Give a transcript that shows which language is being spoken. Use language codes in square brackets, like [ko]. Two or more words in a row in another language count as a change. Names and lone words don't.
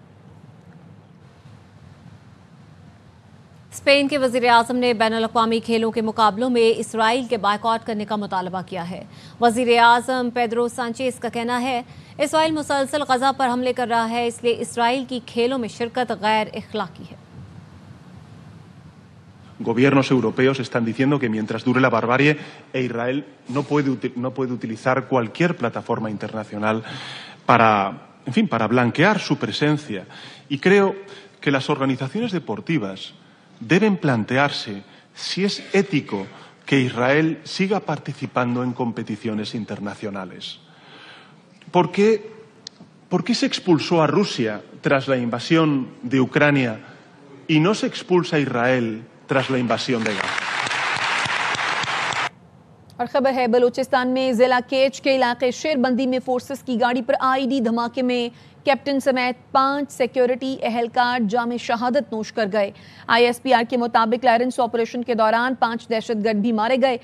[ur] اسپین کے وزیر اعظم نے بین الاقوامی کھیلوں کے مقابلوں میں اسرائیل کے بائیکاٹ کرنے کا مطالبہ کیا ہے۔ وزیر اعظم پیدرو سانچیز کا کہنا ہے اسرائیل مسلسل غزہ پر حملے کر رہا ہے، اس لیے اسرائیل کی کھیلوں میں شرکت غیر اخلاقی ہے۔ [es] Gobiernos europeos están diciendo que mientras dure la barbarie, Israel no puede utilizar cualquier plataforma internacional para blanquear su presencia. Y creo que las organizaciones deportivas deben plantearse si es ético que Israel siga participando en competiciones internacionales. ¿Por qué se expulsó a Rusia tras la invasión de Ucrania y no se expulsa a Israel tras la invasión de Gaza? [ur] اور خبر ہے بلوچستان میں ضلع کیچ کے علاقے شیر بندی میں فورسز کی گاڑی پر IED دھماکے میں کیپٹن سمیت 5 سیکیورٹی اہلکار جام شہادت نوش کر گئے۔ ISPR کے مطابق کلیئرنس آپریشن کے دوران 5 دہشت گرد بھی مارے گئے۔